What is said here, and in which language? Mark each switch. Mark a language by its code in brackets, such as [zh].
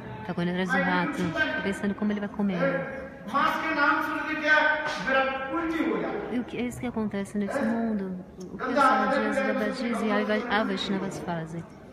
[pt] tá correndo atrás do rato, tá pensando como ele vai comer. [hi] मांस के नाम सुन के क्या मेरा उल्टी हो जाता। [pt] E o que é isso que acontece nesse mundo? O que os sadhus, babajis e avaishnavas fazem?